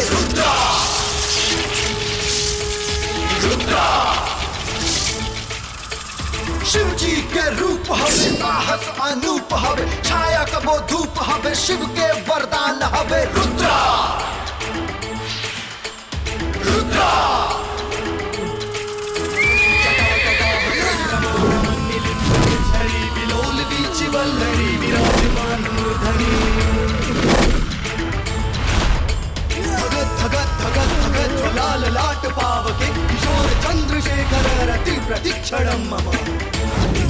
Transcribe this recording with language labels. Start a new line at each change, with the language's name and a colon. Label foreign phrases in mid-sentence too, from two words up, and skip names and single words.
Bhojpuri: रुद्रा रुद्रा शिव जी के रूप हवे, साहस अनूप हवे, छाया कबो धूप हवे, शिव के वरदान हवे।
Sanskrit: रुद्रा रुद्रा वल्लरी विराजमान मूर्धनि, धगत धगत धगत धगत ज्वलाल लाट पावके, किशोर चंद्रशेखर रति प्रतिक्षणं मम।